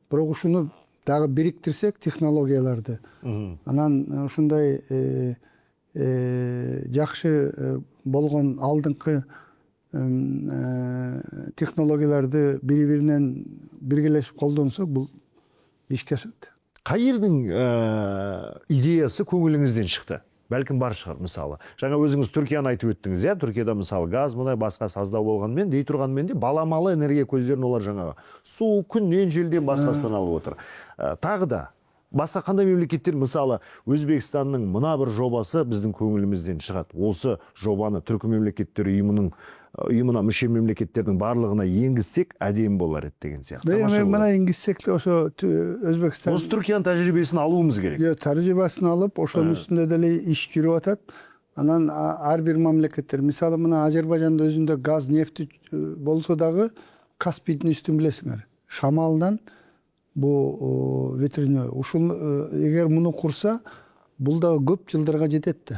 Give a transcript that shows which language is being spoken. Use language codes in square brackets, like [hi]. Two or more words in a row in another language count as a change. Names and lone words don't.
[ky] Бирок ушуну дагы бириктирсек технологияларды, анан ушундай жакшы болгон алдыңкы технологияларды бири-биринен биргелешип колдонсок, бул ишке ашат. Кайердин идеясы көңүлүңүздөн чыкты? [kk] Бәлкім бар шығар, мысалы. Жаңа өзіңіз Түркияны айтып өттіңіз, иә? Түркияда мысалы газ, мұнай басқа саздау болғанмен, дей тұрғанмен де баламалы энергия көздерін олар жаңағы су, күннен, желден басқасынан алып отыр. Тағы да басқа қандай мемлекеттер, мысалы Өзбекстанның мына бір жобасы біздің көңілімізден шығады. Осы жобаны түркі мемлекеттер ұйымына мүше мемлекеттердің барлығына енгізсек әдемі болар еді деген сияқты. Мына енгізсек ошо Өзбекстан. Осы Түркияның тәжірибесін алуымыз керек. [ky] Тәжірибесін алып, ошонун үстүндө деле иш жүрүп атат. Анан ар бир мамлекеттер, мисалы мына Азербайжанда өзүндө газ, нефти болсо дагы Каспийдин үстүн билесиңер. Шамалдан бу ветряной. Ушул эгер муну курса, бул да көп жылдарга жетет да.